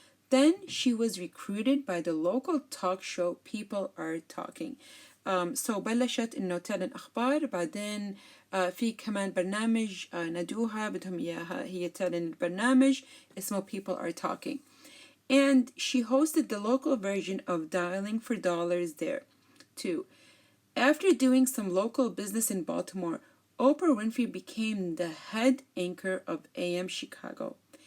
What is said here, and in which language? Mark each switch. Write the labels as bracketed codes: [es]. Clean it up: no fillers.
[en] Then she was recruited by the local talk show People Are Talking. [ar] So بلشت إنه تعلن أخبار، بعدين في كمان برنامج ندوها بدهم إياها هي تعلن البرنامج اسمه People Are Talking. [en] And she hosted the local version of Dialing for Dollars there too. After doing some local business in Baltimore, Oprah Winfrey became the head anchor of AM Chicago.